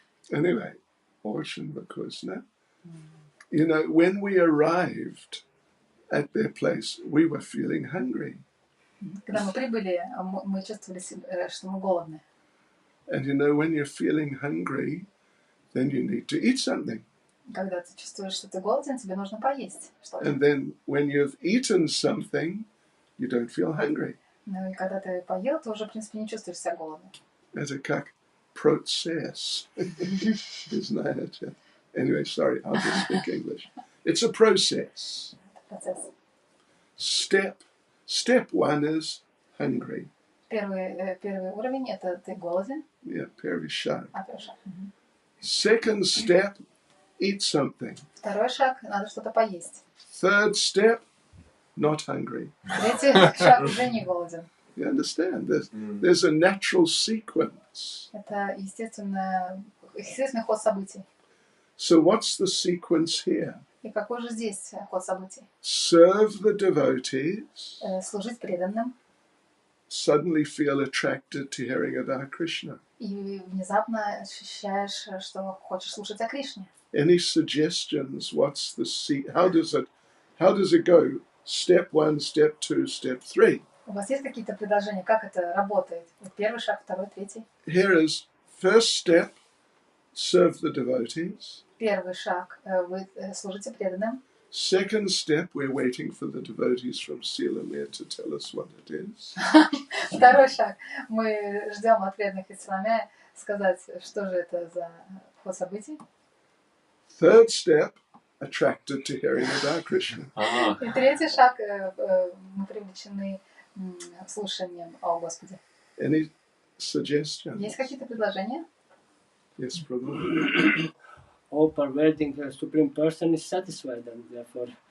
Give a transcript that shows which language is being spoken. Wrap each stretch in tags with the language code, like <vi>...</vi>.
<ru>Anyway, очень вкусно.</ru> <en>You know, when we arrived at their place, we were feeling hungry.</en> <ru>Когда мы прибыли, мы чувствовали, что мы голодны.</ru> <en>And you know, when you're feeling hungry, then you need to eat something.</en> <ru>Когда ты чувствуешь, что ты голоден, тебе нужно поесть что-то.</ru> <en>And then when you've eaten something, you don't feel hungry.</en> <ru>Ну и когда ты поел, ты уже, в принципе, не чувствуешь себя голодным. Это как процесс. Знаете.</ru> <en>Anyway, sorry, I'll just speak English. It's a process.</en> <ru>Процесс.</ru> <en>Step one is hungry.</en> <ru>Первый уровень – это ты голоден. Yeah, первый шаг. Первый шаг.</ru> <en>Second step, eat something.</en> <ru>Второй шаг – надо что-то поесть.</ru> <en>Third step, not hungry.</en> <ru>Третий шаг – уже не голоден.</ru> <en>You understand? There's a natural sequence.</en> <ru>Это естественный ход событий.</ru> <en>So what's the sequence here?</en> <ru>И какой же здесь ход событий?</ru> <en>Serve the devotees.</en> <ru>Служить преданным.</ru> <en>Suddenly feel attracted to hearing about Krishna.</en> <ru>И внезапно ощущаешь, что хочешь слушать о Кришне.</ru> <en>Any suggestions? What's the how does it go? Step one, step two, step three.</en> <ru>У вас есть какие-то предложения, как это работает? Первый шаг, второй, третий.</ru> <en>Here is first step, serve the devotees.</en> <ru>Первый шаг, вы служите преданным.</ru> <en>Second step, we're waiting for the devotees from Sillamae to tell us what it is.</en> <ru>Второй шаг, мы ждем от преданных из Силламея сказать, что же это за ход событий.</ru> <en>Third step, attracted to hearing about Krishna.</en> <ru>И третий шаг, мы привлечены слушанием о Господе.</ru> <en>Any suggestions?</en> <ru>Есть какие-то предложения?</ru> <en>Yes, Prabhu. All perverting the Supreme Person is satisfied, and therefore,</en>